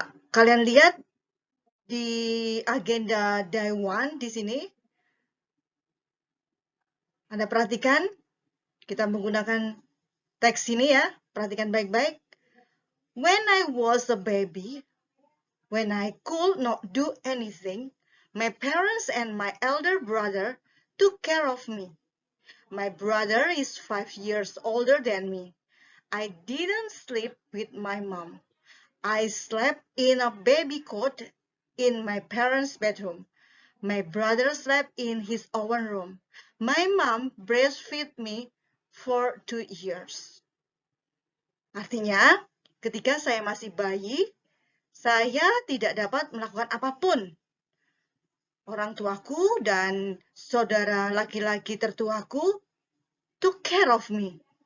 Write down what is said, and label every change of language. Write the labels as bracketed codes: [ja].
[id] Kalian lihat di agenda day 1 di sini. Anda perhatikan, kita menggunakan teks ini ya, perhatikan baik-baik. [en] When I was a baby, when I could not do anything, my parents and my elder brother took care of me. My brother is 5 years older than me. I didn't sleep with my mom. I slept in a baby cot in my parents' bedroom. My brother slept in his own room. My mom breastfed me for 2 years. [id] Artinya, ketika saya masih bayi, saya tidak dapat melakukan apapun. Orang tuaku dan saudara laki-laki tertuaku [en] took care of me.